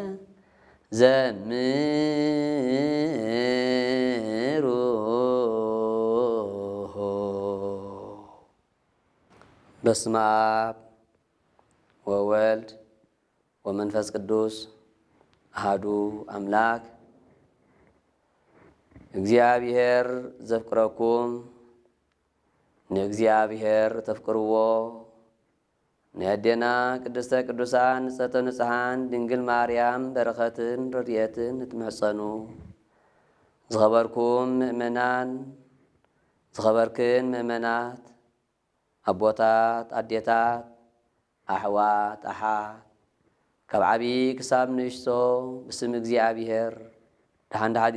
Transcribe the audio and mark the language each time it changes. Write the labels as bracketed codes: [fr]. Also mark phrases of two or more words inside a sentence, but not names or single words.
[gez] ዘምሩ በስመ አብ ወወልድ ወመንፈስ ቅዱስ አሐዱ አምላክ። [ti] እግዚአብሔር ዘፍቅረኩም ንእግዚአብሔር ተፍቅርዎ ንያዴና [gez] ቅድስተ ቅዱሳን ንጽሕተ ንጹሓን [ti] ድንግል ማርያም በረኸትን ረድኤትን እትመሕፀኑ ዝኸበርኩም ምእመናን ዝኸበርክን ምእመናት ኣቦታት ኣዴታት ኣሕዋት ኣሓት ካብ ዓብዪ ክሳብ ንእሽቶ ብስም እግዚኣብሔር ደሓን